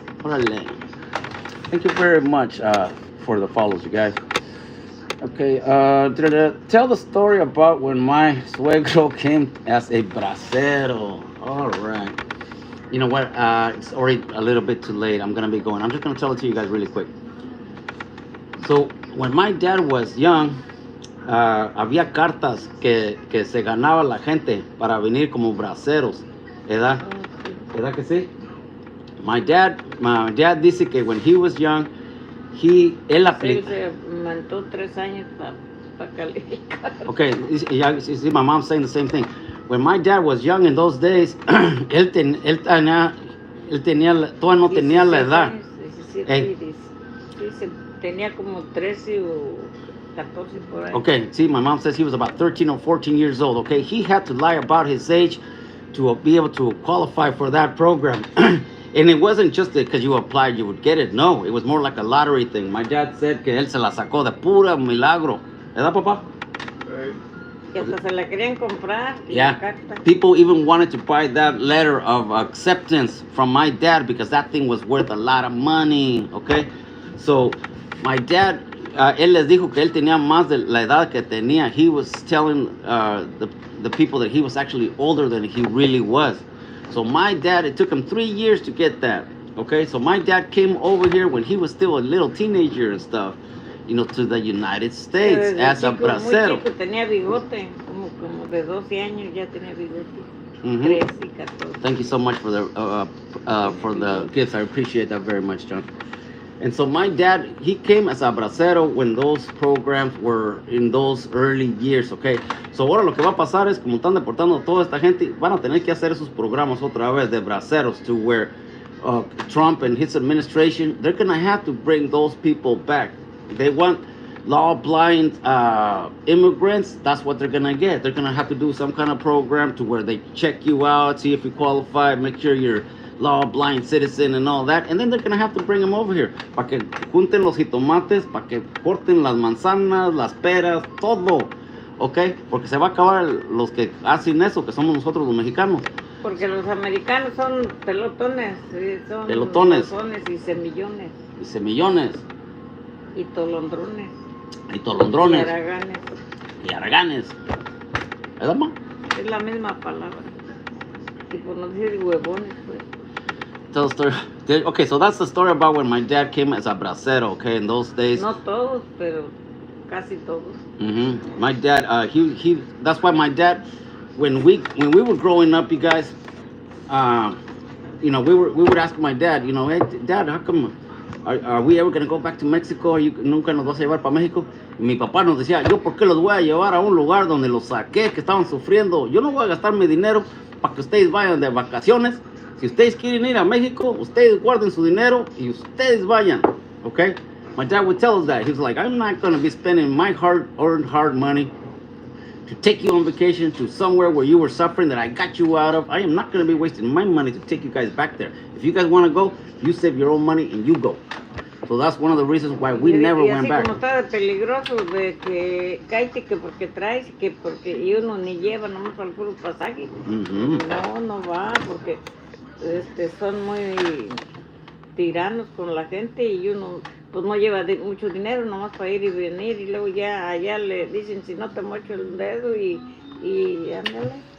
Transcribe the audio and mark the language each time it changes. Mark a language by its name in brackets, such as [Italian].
[English] Thank you very much for the follows, you guys. Okay, tell the story about when my suegro came as a bracero. All right. You know what? It's already a little bit too late. I'm going to be going. I'm just going to tell it to you guys really quick. So, when my dad was young, [Spanish] había cartas que se ganaba la gente para venir como braceros. ¿Verdad? ¿Verdad que sí? [English] My dad [Spanish] dice que [English] when he was young, [Spanish] él aplicó. Se mandó 3 años para calificar. [English] Okay, see, my mom's saying the same thing. When my dad was young in those days, [Spanish] él tenía, todavía no tenía la edad. 17, tenía como 13 o 14 por ahí. [English] Okay, see, my mom says he was about 13 or 14 years old. Okay, he had to lie about his age to be able to qualify for that program. And it wasn't just because you applied, you would get it. No, it was more like a lottery thing. My dad said [Spanish] que él se la sacó de pura milagro. ¿Verdad, papá? Que hasta se la querían comprar. [English] Yeah. People even wanted to buy that letter of acceptance from my dad because that thing was worth a lot of money. Okay. So my dad, [Spanish] él les dijo que él tenía más de la edad que tenía. [English] He was telling the people that he was actually older than he really was. So my dad, it took him 3 years to get that. Okay. So my dad came over here when he was still a little teenager and stuff. To the United States as a bracero. [Spanish] Muy chico, tenía bigote, como de 12 años ya tenía bigote. 13 y 14. [English] Thank you so much for the gifts. I appreciate that very much, John. And so my dad, he came as a bracero when those programs were in those early years, okay? [Spanish] So ahora lo que va a pasar es, como están deportando a toda esta gente, van a tener que hacer esos programas otra vez de braceros [English] to where Trump and his administration, they're going to have to bring those people back. They want law-blind immigrants. That's what they're gonna get. They're gonna have to do some kind of program to where they check you out, see if you qualify, make sure you're law-blind citizen and all that, and then they're gonna have to bring them over here [Spanish] para que junten los jitomates, para que corten las manzanas, las peras, todo, ¿ok? Porque se va a acabar los que hacen eso, que somos nosotros los mexicanos. Porque los americanos son pelotones, son pelotones y semillones. Y semillones. Y tolondrones. Y tolondrones. Y haraganes. ¿Verdad, ma? Es la misma palabra. Y por no decir huevones, pues. [English] Tell the story. Okay, so that's the story about when my dad came as a bracero, okay, in those days. [Spanish] No todos, pero casi todos. [English] My dad, that's why my dad, when we were growing up, you guys, we would ask my dad, hey, Dad, how come... Are we ever going to go back to Mexico? [Spanish] ¿Nunca nos vas a llevar para México? Y mi papá nos decía, ¿yo por qué los voy a llevar a un lugar donde los saqué, que estaban sufriendo? Yo no voy a gastar mi dinero para que ustedes vayan de vacaciones. Si ustedes quieren ir a México, ustedes guarden su dinero y ustedes vayan. [English] Okay? My dad would tell us that. He was like, I'm not going to be spending my hard-earned money to take you on vacation to somewhere where you were suffering that I got you out of. I am not going to be wasting my money to take you guys back there. If you guys want to go, you save your own money and you go. So that's one of the reasons why we never went back. [Spanish] Como está de peligroso de que cállate que porque traes, que porque y uno ni lleva nomás al puro pasaje. No va porque son muy tiranos con la gente y uno pues no lleva mucho dinero nomás para ir y venir y luego ya allá le dicen si no te mocho el dedo y ándale.